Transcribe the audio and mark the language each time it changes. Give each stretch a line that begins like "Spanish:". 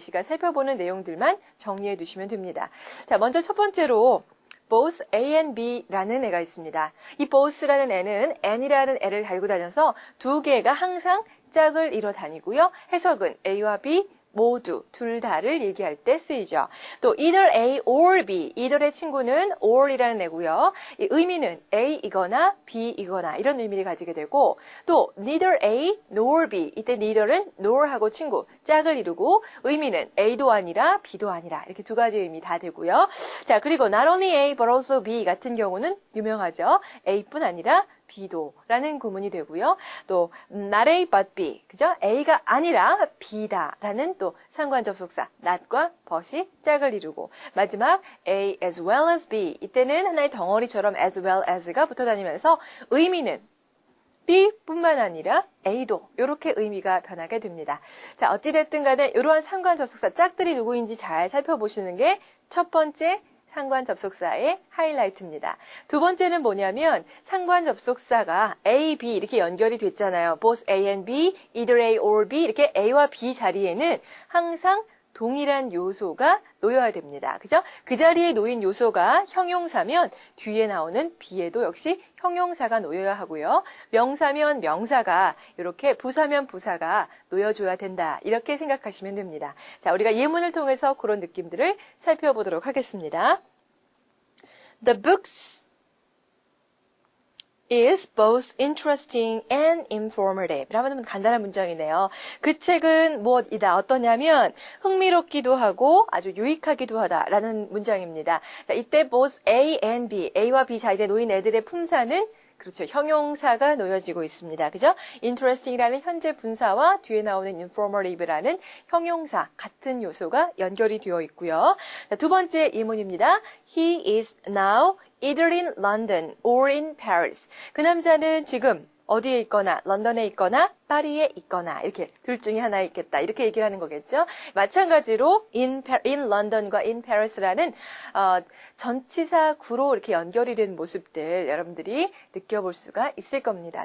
Korean: 시간 살펴보는 내용들만 정리해 두시면 됩니다. 자, 먼저 첫 번째로
English: both A and B
Korean: 라는 애가 있습니다. 이 both라는 애는 N이라는 애를 달고 다녀서 두 개가 항상 짝을 이뤄 다니고요. 해석은 A와 B 모두, 둘 다를 얘기할 때 쓰이죠. 또
English: either A or B,
Korean: either의 친구는 or이라는 애고요. 이 의미는 A이거나 B이거나 이런 의미를 가지게 되고 또
English: neither A nor B,
Korean: 이때 neither은 nor하고 친구, 짝을 이루고 의미는 A도 아니라 B도 아니라 이렇게 두 가지 의미 다 되고요. 자, 그리고
English: not only A but also B
Korean: 같은 경우는 유명하죠. A뿐 아니라 B도라는 구문이 되고요. 또
English: not A but B,
Korean: 그죠? A가 아니라 B다라는 또 상관 접속사 not과 but이 짝을 이루고 마지막
English: A as well as B,
Korean: 이때는 하나의 덩어리처럼 as well as가 붙어 다니면서 의미는 B뿐만 아니라 A도 이렇게 의미가 변하게 됩니다. 자, 어찌됐든 간에 이러한 상관 접속사 짝들이 누구인지 잘 살펴보시는 게 첫 번째 상관 접속사의 하이라이트입니다. 두 번째는 뭐냐면 상관 접속사가 A, B 이렇게 연결이 됐잖아요.
English: both A and B, either A or B
Korean: 이렇게 A와 B 자리에는 항상 동일한 요소가 놓여야 됩니다. 그죠? 그 자리에 놓인 요소가 형용사면 뒤에 나오는 B에도 역시 형용사가 놓여야 하고요. 명사면 명사가 이렇게 부사면 부사가 놓여줘야 된다. 이렇게 생각하시면 됩니다. 자, 우리가 예문을 통해서 그런 느낌들을 살펴보도록 하겠습니다.
English: The books is both interesting and informative.
Korean: 라는 간단한 문장이네요. 그 책은 무엇이다. 어떠냐면 흥미롭기도 하고 아주 유익하기도 하다라는 문장입니다. 자, 이때 both A and B, A와 B 자리에 놓인 애들의 품사는 그렇죠. 형용사가 놓여지고 있습니다. 그죠? interesting이라는 현재 분사와 뒤에 나오는 informative라는 형용사 같은 요소가 연결이 되어 있고요. 자, 두 번째 예문입니다.
English: He is now either in London or in Paris.
Korean: 그 남자는 지금 어디에 있거나 런던에 있거나 파리에 있거나 이렇게 둘 중에 하나에 있겠다. 이렇게 얘기를 하는 거겠죠. 마찬가지로
English: in London
Korean: 과
English: in Paris
Korean: 라는 전치사 구로 이렇게 연결이 된 모습들 여러분들이 느껴볼 수가 있을 겁니다.